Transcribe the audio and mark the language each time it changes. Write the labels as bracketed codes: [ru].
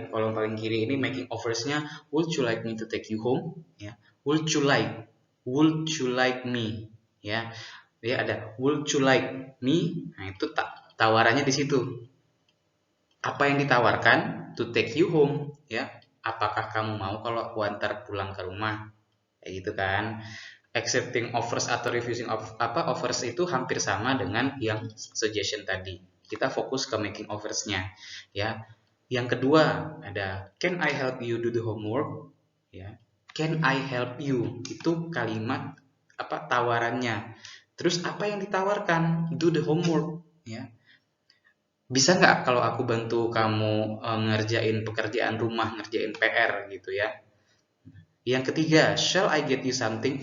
[id] Kolom paling kiri ini [en] making offers-nya, would you like me to take you home? Ya. Would you like me? Ya. [id] Dia ada [en] would you like me? [id] Nah, itu tawarannya di situ. Apa yang ditawarkan? [en] To take you home, [id] ya. Apakah kamu mau kalau aku antar pulang ke rumah? kayak gitu kan. Accepting offers atau refusing offers itu hampir sama dengan yang suggestion tadi. Kita fokus ke making offers-nya, ya. Yang kedua ada [en] can I help you do the homework, [id] ya. [en] Can I help you [id] itu kalimat tawarannya. Terus apa yang ditawarkan? [en] Do the homework, [id] ya. Bisa nggak kalau aku bantu kamu ngerjain pekerjaan rumah, ngerjain PR gitu ya. Yang ketiga, [en] shall I get you something?